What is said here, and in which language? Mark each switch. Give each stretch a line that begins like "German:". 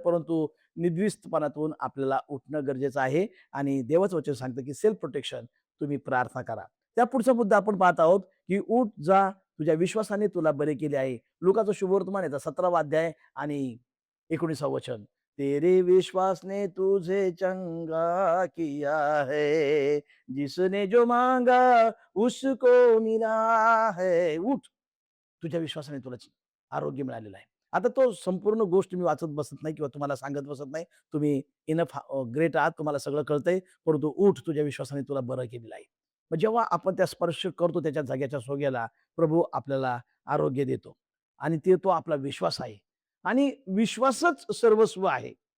Marathi: परंतु निद्रिस्तपणातून आपल्याला उठणं गरजेचं आहे आणि देवाचं वचन सांगतं, की सेल्फ प्रोटेक्शन तुम्ही प्रार्थना करा. त्या पुढचा मुद्दा आपण पाहत आहोत, की उठ जा, तुझ्या विश्वासाने तुला बरे केले आहे. लुकाचं शुभवर्तमान याचा 17वा अध्याय आणि 19वं वचन.
Hindi: तेरे विश्वास ने तुझे चंगा किया है, जिसने जो मांगा उसको मिला है.
Marathi: उठ, तुझ्या विश्वासाने तुला आरोग्य मिळालेलं आहे. आता तो संपूर्ण गोष्ट मी वाचत बसत नाही किंवा तुम्हाला सांगत बसत नाही. तुम्ही इनफ ग्रेट आहात, तुम्हाला सगळं कळतंय. परंतु उठ, तुझ्या विश्वासाने तुला बरं केलेलं आहे. मग जेव्हा आपण त्या स्पर्श करतो त्याच्या जाग्याच्या सोग्याला, प्रभू आपल्याला आरोग्य देतो आणि तो आपला विश्वास आहे आणि विश्वासच सर्वस्व आहे.